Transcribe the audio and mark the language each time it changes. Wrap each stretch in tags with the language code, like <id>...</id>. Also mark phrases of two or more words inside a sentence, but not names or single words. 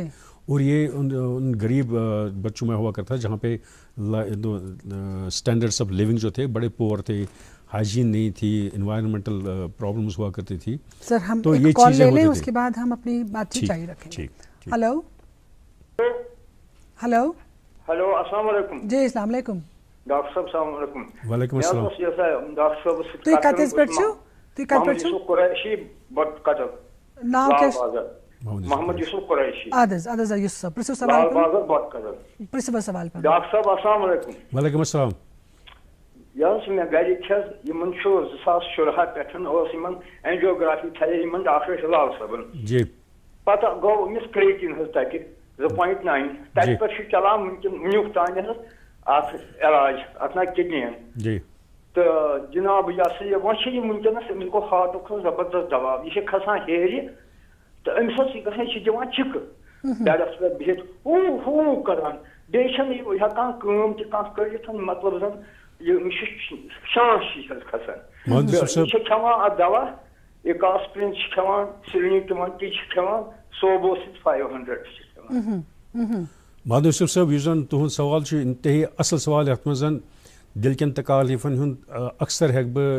<ur>اور یہ ان غریب بچوں میں ہوا کرتا جہاں پہ</ur> <en>standards of living</en> <ur>جو تھے بڑے پور تھے, ہائیجین نہیں تھی,</ur> <en>environmental problems</en> <ur>ہوا کرتی تھی. سر ہم ایک کال لے لیں, اس کے بعد ہم اپنی بات چیت جاری رکھیں گے.</ur> <en>hello hello</en> <ur>ہلو السلام علیکم. جی السلام علیکم. ڈاکٹر صاحب السلام علیکم. وعلیکم السلام. ڈاکٹر صاحب</ur> <ks>تُہۍ کتٮ۪س پٮ۪ٹھ چھِو؟ تُہۍ کتہِ پٮ۪ٹھ چھِو؟ قریشی بٹ قدر. ناو کیٛاہ چھُ؟ محمد یوسف قریشی. اد حظ یوسف صاحب پرٛژھِو سوال بٹ قدر. پرٛژھِو سوال. ڈاکٹر صاحب السلام علیکم. وعلیکم السلام. یہ مے گرک یمن 2016 پہ اینجیوگرافی تھے ڈاکٹر لال صاحبن. جی پتہ گو امس کریٹین تک 0.9 تک پہ چلان ونیک تان ات علاج ات نا کڈنین. جی تو جناب یہ وی ونکس امس گو ہارٹک زبردست دباؤ, یہ کھسان ہیرِ تو امس یہ دان چک بیڈس پہ بہت ہو کران بیان ہکان تہ کر مطلب زن یہ شانش کھسان. یہ کھان ات دوا ایکاسپرین کھان, سلنی تمن تی کھان, سوبوسٹ 500. محمد یوسف صاحب یُس زن تُہُنٛد سوال چھُ انتہٲیی اصل سوال یتھ منٛز زن دل کٮ۪ن تکالیفن ہُنٛد اکثر ہٮ۪کہٕ بہٕ</ks>